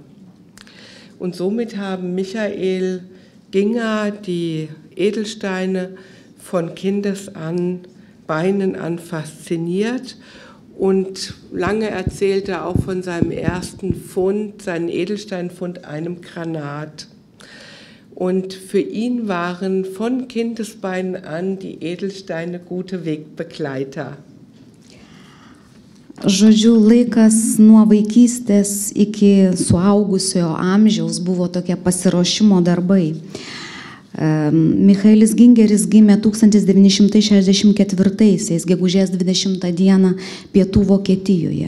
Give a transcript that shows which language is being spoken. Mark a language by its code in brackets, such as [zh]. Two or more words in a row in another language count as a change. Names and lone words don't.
[de] Und somit haben Michael Ginger die Edelsteine von Kindesbeinen an fasziniert. Und lange erzählte er auch von seinem ersten Fund, seinen Edelsteinfund, einem Granat. Und für ihn waren von Kindesbeinen an die Edelsteine gute Wegbegleiter. [lt] Žodžiu, laikas nuo vaikystės iki suaugusiojo amžiaus buvo tokie pasiruošimo darbai. Michaelis Gingeris gimė 1964 gegužės 20 dieną Pietų Vokietijoje.